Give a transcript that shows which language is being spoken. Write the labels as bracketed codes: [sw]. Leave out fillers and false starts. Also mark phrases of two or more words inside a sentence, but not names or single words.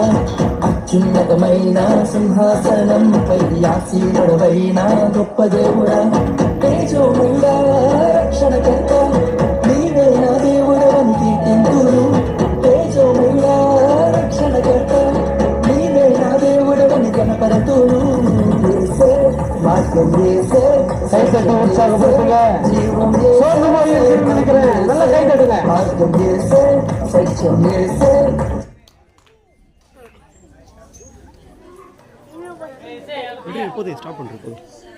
[te] అత్యున్నతమైన సింహాసనంపై ఆసీనుడవైన గొప్ప దేవుడా. తేజోమయుడా రక్షణకర్త, నీవే నా దేవుడవని కీర్తింతును. తేజోమయుడా రక్షణకర్త, నీవే నా దేవుడవని గణపరతును. మార్గం వేసే [ta] உற்சாகப்படுத்துங்க. சோர்ந்து போய் இருக்குன்னு நினைக்கிறேன். நல்லா கை தட்டுங்க. [te] మార్గం వేసే సత్యం వేసే. [ta] இப்போதே ஸ்டாப் பண்ணுறது.